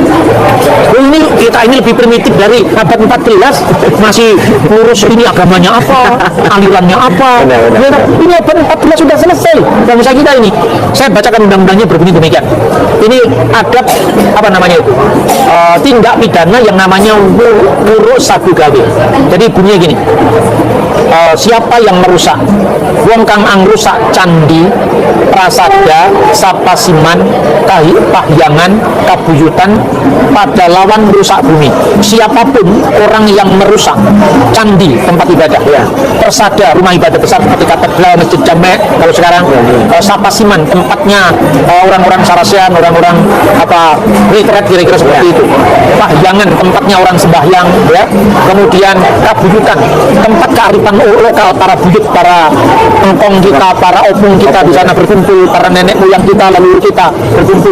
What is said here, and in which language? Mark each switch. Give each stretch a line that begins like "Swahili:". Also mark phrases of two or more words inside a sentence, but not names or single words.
Indonesian: Ini lebih primitif dari abad 14, masih ngurus ini agamanya apa, alirannya apa. Ini abad 14 sudah selesai bangsa kita ini. Saya bacakan undang-undangnya berbunyi demikian. Ini adab apa namanya itu, tindak pidana yang namanya wuruk sabu gawe. Jadi bunyinya gini: siapa yang merusak
Javanese: wong kang angrusak candi, prasada, sapasiman, pahyangan, kabuyutan pada lawan
Indonesian: merusak bumi. Siapapun orang yang merusak candi, tempat ibadah ya, persada, rumah ibadah besar seperti katedral, masjid jamek kalau sekarang, sapasiman, tempatnya orang-orang Sarasian, orang-orang retret kira-kira seperti itu, pahyangan, tempatnya orang sembahyang ya, kemudian kabuyutan, tempat kearifan lokal para buyut, para engkong kita, para opung kita di sana berkumpul, para nenek moyang kita, leluhur kita berkumpul.